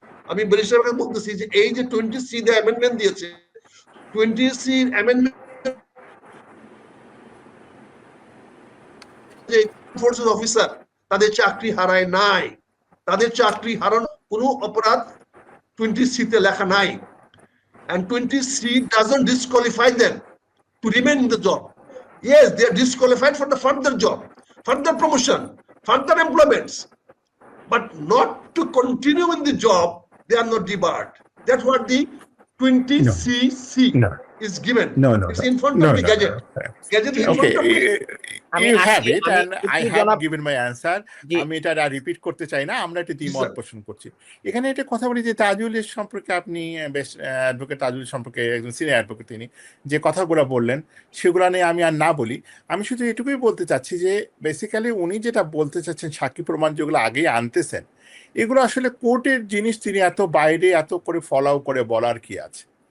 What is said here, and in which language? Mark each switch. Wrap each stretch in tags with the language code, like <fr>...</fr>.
<bn>আমি ব্যারিস্টারকে বলতেছি যে এই যে 20C দে অ্যামেন্ডমেন্ট দিয়েছে, 20C অ্যামেন্ডমেন্ট যে ফোর্সেস অফিসার তাদের চাকরি হারায় নাই, তাদের চাকরি হারানো কোনো অপরাধ 20C তে লেখা নাই।</bn> <en>And 20C doesn't disqualify them to remain in the job. Yes, they are disqualified for the further job, further promotion, further employments, but not to continue in the job. They are not debarred. That's what the 20CC is given. It's in front of the Gazette. Gazette is in front of me. You have it, and I have given my answer.</en> <bn>আমি এটা repeat করতে চাই না, আমরা এটা দ্বিমত পোষণ করছি। এখানে একটা কথা বলি যে তাজুলের সম্পর্কে, আপনি বেশ অ্যাডভোকেট তাজুল সম্পর্কে একজন সিনিয়র অ্যাডভোকেট, তিনি যে কথাগুলো বললেন সেগুলো নিয়ে আমি আর না বলি। আমি শুধু এটুকুই বলতে চাচ্ছি যে বেসিক্যালি উনি যেটা বলতে চাচ্ছেন, সাক্ষী প্রমাণ যেগুলো আগেই আনতেছেন, এগুলো আসলে কোর্টের জিনিস, তিনি এত বাইরে এত করে ফলো করে বলার কি আছে?</bn>